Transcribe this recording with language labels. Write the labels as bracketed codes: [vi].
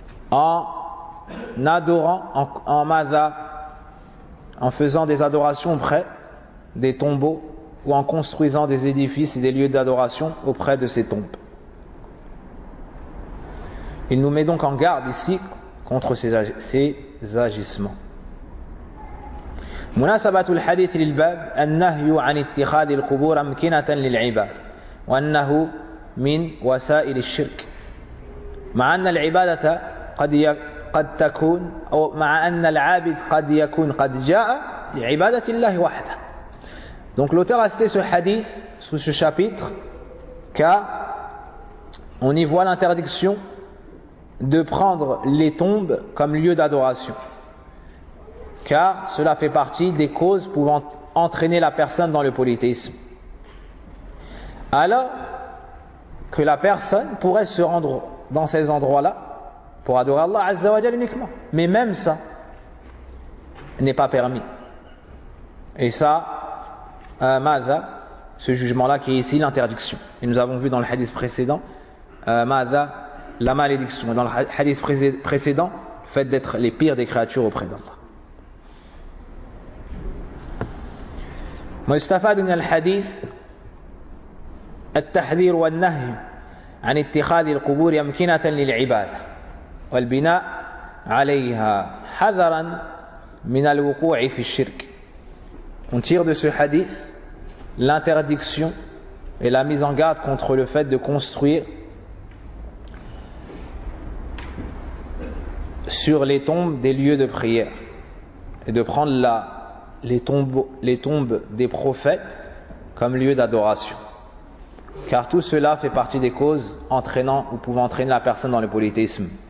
[fr] En adorant, en Mada, en faisant des adorations auprès des tombeaux ou en construisant des édifices et des lieux d'adoration auprès de ces tombes. Il nous met donc en garde ici contre ces agissements. [ar] مناسبة الحديث للباب النهي عن اتخاذ القبور أمكنة للعبادة وأنه من وسائل الشرك مع أن العبادة قد تكون أو مع أن العابد قد يكون قد جاء لعبادة الله وحده. [fr] Donc l'auteur a cité ce hadith sous ce chapitre car on y voit l'interdiction de prendre les tombes comme lieu d'adoration, car cela fait partie des causes pouvant entraîner la personne dans le polythéisme. Alors, que la personne pourrait se rendre dans ces endroits-là pour adorer Allah Azza wa Jal uniquement. Mais même ça n'est pas permis. Et ça, ماذا, ce jugement-là qui est ici, l'interdiction. Et nous avons vu dans le hadith précédent, ماذا, la malédiction. Dans le hadith précédent, le fait d'être les pires des créatures auprès d'Allah. [ar] مستفادنا الحديث التحذير والنهي عن اتخاذ القبور أمكنة للعبادة والبناء عليها حذرا من الوقوع في الشرك. [fr] On tire de ce hadith l'interdiction et la mise en garde contre le fait de construire sur les tombes des lieux de prière et de prendre la les tombes des prophètes comme lieu d'adoration, car tout cela fait partie des causes entraînant ou pouvant entraîner la personne dans le polythéisme.